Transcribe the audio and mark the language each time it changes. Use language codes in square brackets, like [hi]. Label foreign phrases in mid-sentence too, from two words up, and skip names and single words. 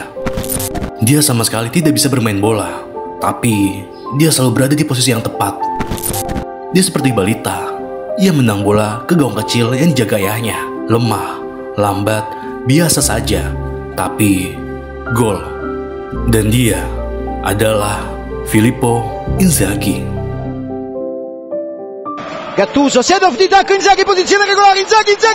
[id] Dia sama sekali tidak bisa bermain bola, tapi dia selalu berada di posisi yang tepat. Dia seperti balita. Ia menendang bola ke gawang kecil yang dijaga ayahnya. Lemah, lambat, biasa saja, tapi gol. Dan dia adalah Filippo Inzaghi. [it] Gattuso, Seedorf di tacco, Inzaghi, posizione regolare, Inzaghi!